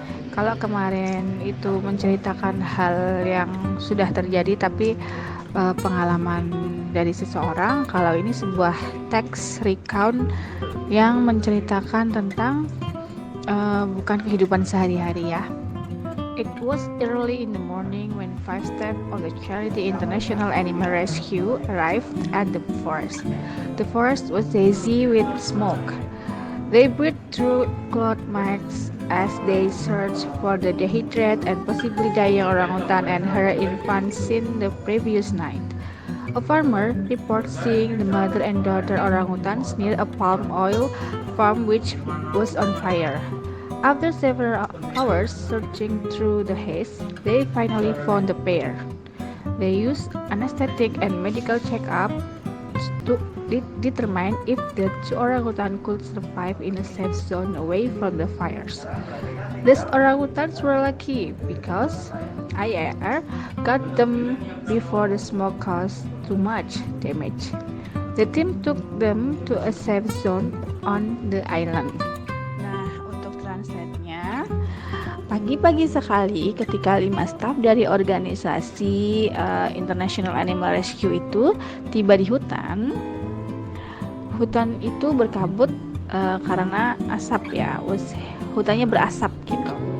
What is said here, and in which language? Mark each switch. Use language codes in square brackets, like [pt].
[id] Kalau kemarin itu menceritakan hal yang sudah terjadi tapi pengalaman dari seseorang, kalau ini sebuah teks recount yang menceritakan tentang bukan kehidupan sehari-hari ya. [en] It was early in the morning when five staff of the Charity International Animal Rescue arrived at the forest. The forest was hazy with smoke. They breathed through cloth masks as they searched for the dehydrated and possibly dying orangutan and her infant seen the previous night. A farmer reports seeing the mother and daughter orangutans near a palm oil farm which was on fire. After several hours searching through the haze, they finally found the pair. They used anesthetic and medical checkup to determine if the two orangutan could survive in a safe zone away from the fires. These orangutans were lucky because IAR got them before the smoke caused too much damage. The team took them to a safe zone on the island. [id] Nah, untuk translate-nya, pagi-pagi sekali ketika 5 staf dari organisasi International Animal Rescue itu tiba di hutan itu berkabut karena asap ya, hutannya berasap gitu.